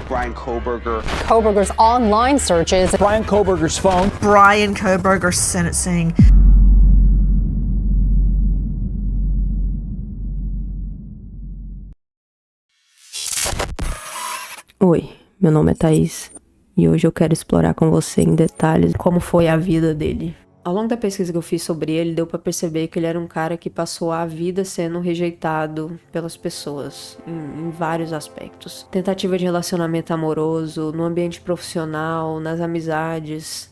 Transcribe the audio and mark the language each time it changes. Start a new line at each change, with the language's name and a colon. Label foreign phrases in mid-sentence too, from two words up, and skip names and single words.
English: Bryan Kohberger. Kohberger's online searches. Bryan Kohberger's phone. Bryan Kohberger sentencing.
Portuguese: Oi, meu nome é Thaís e hoje eu quero explorar com você em detalhes como foi a vida dele. Ao longo da pesquisa que eu fiz sobre ele, deu pra perceber que ele era um cara que passou a vida sendo rejeitado pelas pessoas, em vários aspectos. Tentativa de relacionamento amoroso, no ambiente profissional, nas amizades.